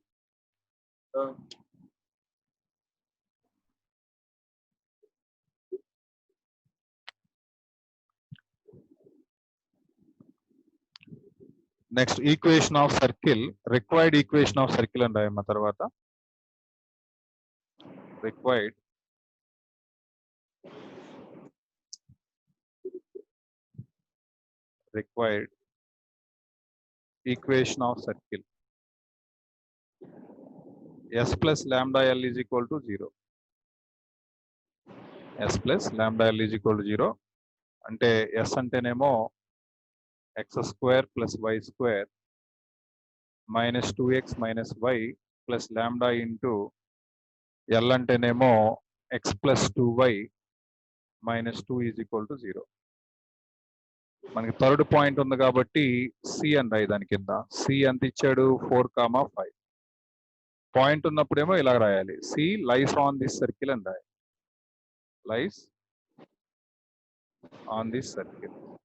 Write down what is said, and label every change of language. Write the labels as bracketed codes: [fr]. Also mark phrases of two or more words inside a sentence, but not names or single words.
[en] next equation of circle, required equation of circle [te] అని రాయమ్మా. [en] తర్వాత required equation of circle s plus lambda l is equal to 0. s plus lambda l is equal to 0 [te] అంటే s అంటేనేమో [en] x square plus y square minus 2x minus y plus lambda into l అంటేనేమో x plus 2y minus 2 is equal to 0. [te] మనకి [en] third point [te] ఉంది కాబట్టి c అని రాయి దాని కింద. c ఎంత ఇచ్చాడు? 4,5. పాయింట్ ఉన్నప్పుడేమో ఇలా రాయాలి, [en] C lies on this circle [te] అని రాయాలి. [en] lies on this circle.